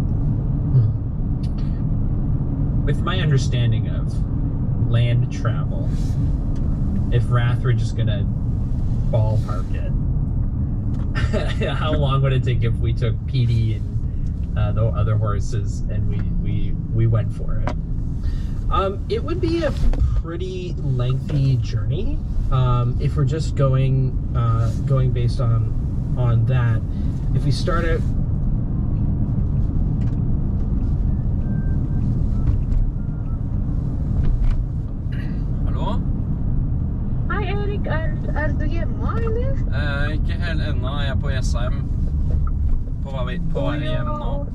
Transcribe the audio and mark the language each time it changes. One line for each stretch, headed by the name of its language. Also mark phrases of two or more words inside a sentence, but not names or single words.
English: With my understanding of land travel, if Wrath were just gonna ballpark it, how long would it take if we took PD and the other horses and we went for it? It would be a pretty lengthy journey if we're just going based on that. If we start out.
Norwegian: Hei Erik, er du hjemme, eller? Ikke helt ennå, jeg er på SM. På vei hjem nå.